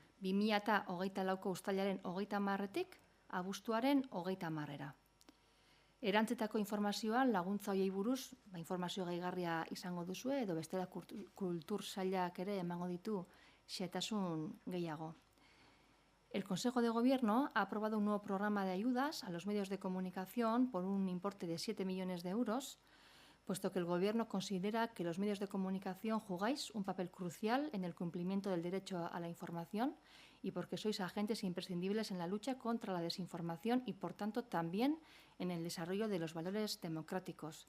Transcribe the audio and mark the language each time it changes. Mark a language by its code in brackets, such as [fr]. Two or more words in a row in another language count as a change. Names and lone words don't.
[eu] 2024ko uztailaren 30-etik abuztuaren 30-era. Erantzetako informazioa laguntza horiei buruz, informazio gehigarria izango duzue, edo bestela kultur sailak ere emango ditu xehetasun gehiago. [es] El Consejo de Gobierno ha aprobado un nuevo programa de ayudas a los medios de comunicación por un importe de 7 millones de euros, puesto que el Gobierno considera que los medios de comunicación jugáis un papel crucial en el cumplimiento del derecho a la información y porque sois agentes imprescindibles en la lucha contra la desinformación y, por tanto, también en el desarrollo de los valores democráticos.